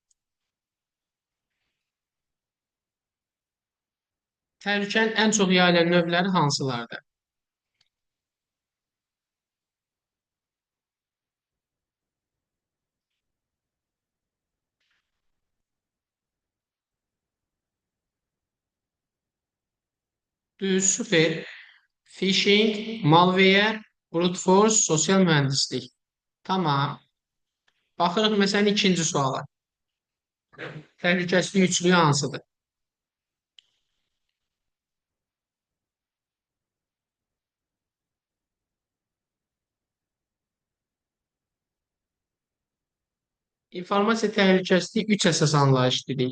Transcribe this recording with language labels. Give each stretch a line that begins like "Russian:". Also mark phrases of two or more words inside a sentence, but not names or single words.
Azerbaijani: Təhlükənin ən çox yayılan növləri hansılardır? Düz, süper.
English: Phishing, malware, brute force,
Azerbaijani: sosial mühəndislik. Tamam. Baxırıq məsələn ikinci suala. Təhlükəsizlik üçlüyü hansıdır? İnformasiya təhlükəsizliyi üç əsas anlayış dedik.